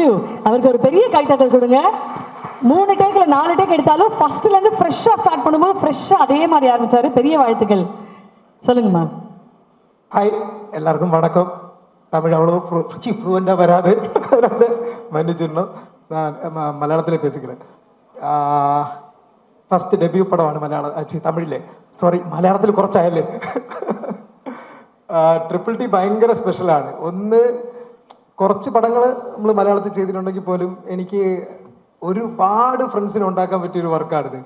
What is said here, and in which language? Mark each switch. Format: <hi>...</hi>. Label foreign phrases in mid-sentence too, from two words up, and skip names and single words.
<ta>அவருக்கு ஒரு பெரிய கைத்தட்டல் கொடுங்க. 3 டேக்ல 4 டேக் எடுத்தாலும் ஃபர்ஸ்ட்லேருந்து</ta> <en>fresh start</en> <ta>பண்ணும்போது ஃப்ரெஷ்ஷாக அதே மாதிரி ஆரம்பிச்சாரு. பெரிய வாழ்த்துக்கள். சொல்லுங்கம்மா. ஹாய், எல்லாருக்கும் வணக்கம். தமிழ் அவ்வளோ ஃப்ளூவெண்ட்டாக வராது, மன்னிச்சிடணும். நான் மலையாளத்தில் பேசிக்கிறேன்.</ta> <en>first debut</en> <ml>പടമാണ് മലയാളം തമിഴിലെ, സോറി മലയാളത്തിൽ കുറച്ചായല്ലേ. ട്രിപ്പിൾ ടി ഭയങ്കര സ്പെഷ്യലാണ്. ഒന്ന് കുറച്ച് പടങ്ങൾ നമ്മൾ മലയാളത്തിൽ ചെയ്തിട്ടുണ്ടെങ്കിൽ പോലും എനിക്ക് ഒരുപാട് ഫ്രണ്ട്സിനെ ഉണ്ടാക്കാൻ പറ്റിയൊരു വർക്കാണിത്.</ml>